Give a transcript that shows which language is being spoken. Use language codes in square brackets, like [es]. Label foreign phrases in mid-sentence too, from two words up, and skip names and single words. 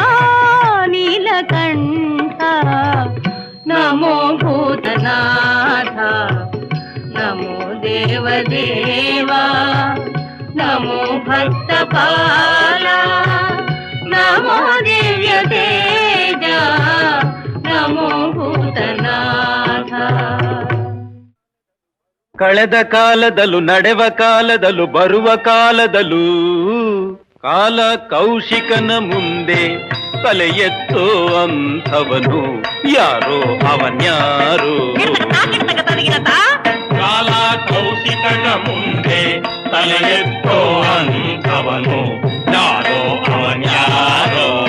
[te] నీలకంఠ నమో భూతనాథ నమో దేవదేవా నమో భక్తపాల నమో దివ్య తేజ నమో భూతనాథ. [kn] ಕಳೆದ ಕಾಲದಲ್ಲೂ ನಡೆವ ಕಾಲದಲ್ಲೂ ಬರುವ ಕಾಲದಲ್ಲೂ ಕಾಲ ಕೌಶಿಕನ ಮುಂದೆ ತಲೆ ಎತ್ತೋ ಅಂಥವನು ಯಾರೋ ಅವನ್ಯಾರೋ. ಕಾಲ ಕೌಶಿಕನ ಮುಂದೆ ತಲೆ ಎತ್ತೋ ಅಂಥವನು ಯಾರೋ ಅವನ್ಯಾರೋ.